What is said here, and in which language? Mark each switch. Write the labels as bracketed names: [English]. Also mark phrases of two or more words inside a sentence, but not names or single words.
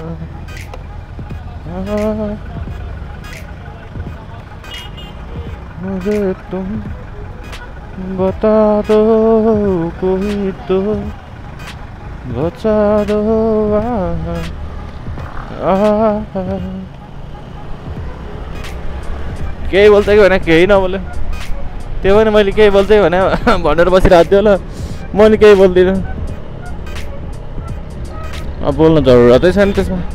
[Hindi] मुझे तुम बता दो कोई तो बचा दो [Nepali] केही बोल्दै भने केही नबोले त्यो पनि मैले केही बोल्दै भने भनेर बसिरहेको थियो होला। मैले केही बोल्दिनँ। अब बोल्न जरुरतै छैन त्यसमा।